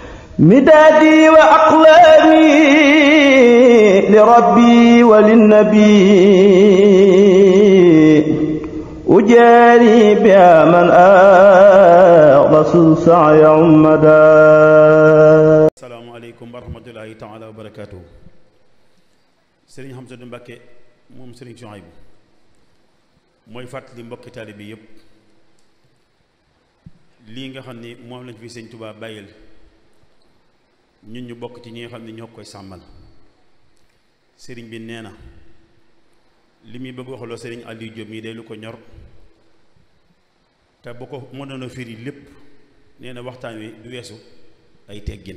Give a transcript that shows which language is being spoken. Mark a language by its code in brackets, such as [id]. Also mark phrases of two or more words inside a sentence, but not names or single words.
[ar] مدادي وأقلامي لربي وللنبي أجاري بها من أغص سعي عمدا. السلام عليكم ورحمة الله تعالى وبركاته. [wo] Sëriñ Hamsatu Mbàkke moom Sëriñ Suhaybu mooy fàttali mbokki taalibe yépp lii nga xam ni moom lañ fi Sëriñ Tuubaa bàyyil ñun ñu bokk ci ñi nga xam ne ñoo koy sàmmal. sëriñ bi nee na li muy bëgg waxaloo sëriñ Aliou Diop mii day lu ko ñor te bu ko mënoon a firi lépp nee na waxtaan wi du weesu ay teggin.